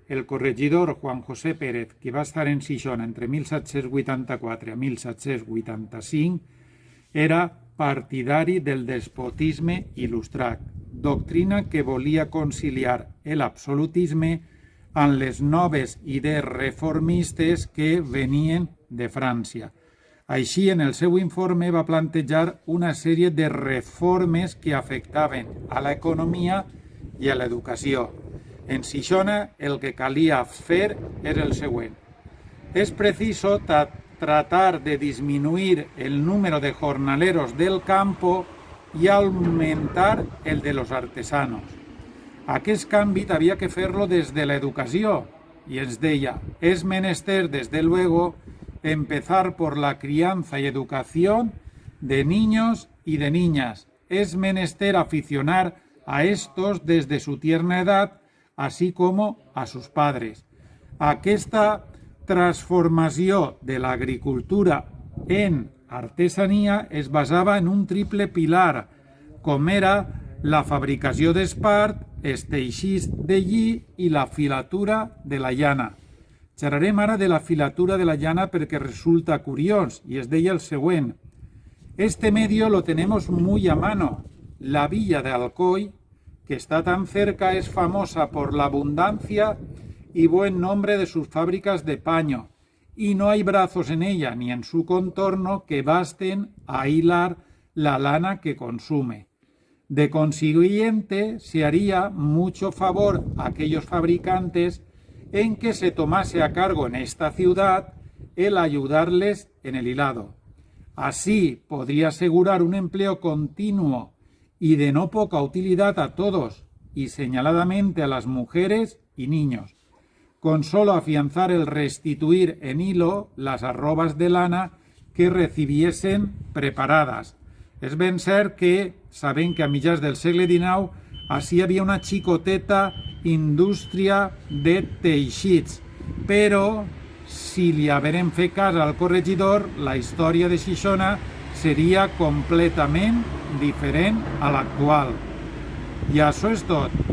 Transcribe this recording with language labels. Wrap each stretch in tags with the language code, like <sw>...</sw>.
<ca>El corregidor Juan José Pérez, que va estar en Xixona entre 1784 i 1785, era partidari del despotisme il·lustrat, doctrina que volia conciliar l'absolutisme amb les noves idees reformistes que venien de França. Així, en el seu informe va plantejar una sèrie de reformes que afectaven a l'economia i a l'educació. En Xixona el que calia fer era el següent. Es preciso tratar de disminuir el número de jornaleros del campo y aumentar el de los artesanos. Aquest canvi havia que fer-lo des de l'educació i ens deia,</ca> <es>es menester desde luego empezar por la crianza y educación de niños y de niñas. Es menester aficionar a estos desde su tierna edad, así como a sus padres.</es> <ca>Aquesta transformació de l'agricultura en artesania es basava en un triple pilar, com era la fabricació d'espart, els teixits de lli i la filatura de la llana. Xerrarem ara de la filatura de la llana perquè resulta curiós y es deia el següent.</ca> <es>Este medio lo tenemos muy a mano. La villa de Alcoy, que está tan cerca, es famosa por la abundancia y buen nombre de sus fábricas de paño, y no hay brazos en ella ni en su contorno que basten a hilar la lana que consume. De consiguiente, se haría mucho favor a aquellos fabricantes en que se tomase a cargo en esta ciudad el ayudarles en el hilado. Así podría asegurar un empleo continuo y de no poca utilidad a todos, y señaladamente a las mujeres y niños, con solo afianzar el restituir en hilo las arrobas de lana que recibiesen preparadas.</es> <ca>És ben cert que, sabent que a mitjans del segle XIX així hi havia una xicoteta indústria de teixits, però si li haguérem fet cas al corregidor, la història de Xixona seria completament diferent a l'actual. I això és tot.</ca>